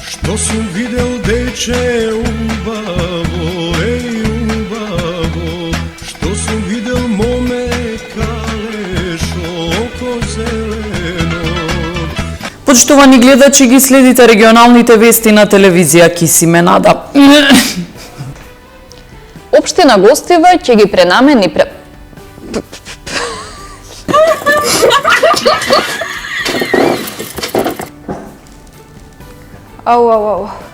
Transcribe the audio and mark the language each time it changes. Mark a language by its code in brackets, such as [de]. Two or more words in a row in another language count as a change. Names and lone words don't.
[mk] Што сам видел деце убаво, еј убаво, што сам видел моме калешо око зелено. Почитувани гледачи, ги следите регионалните вести на телевизија Кисименада. Општина Гостива ќе ги пренамени Ау.